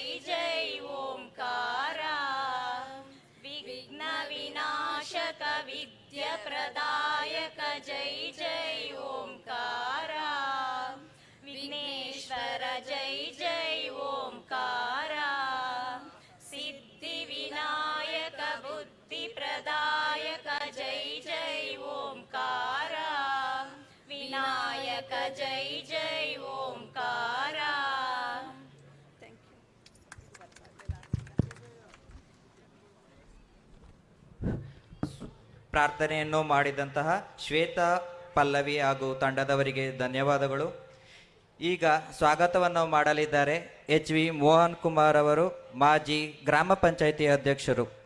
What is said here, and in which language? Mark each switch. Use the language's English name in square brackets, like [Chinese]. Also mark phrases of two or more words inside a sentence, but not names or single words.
[Hindi] जय ओंकारा, विघ्न विनाशक विद्या प्रदायक जय जय ओंकारा, विघ्नेश्वर जय जय ओंकारा, सिद्धि विनायक बुद्धि प्रदायक जय जय ओंकारा, विनायक जय जय ओंकारा. [Kannada] ಪ್ರಾರ್ಥನೆಯನ್ನು ಮಾಡಿದಂತಹ ಶ್ವೇತಾ, ಪಲ್ಲವಿ ಹಾಗೂ ತಂಡದವರಿಗೆ ಧನ್ಯವಾದಗಳು. ಈಗ ಸ್ವಾಗತವನ್ನು ಮಾಡಲಿದ್ದಾರೆ ಎಚ್ ವಿ ಮೋಹನ್ ಕುಮಾರ್ ಅವರು, ಮಾಜಿ ಗ್ರಾಮ ಪಂಚಾಯಿತಿ ಅಧ್ಯಕ್ಷರು.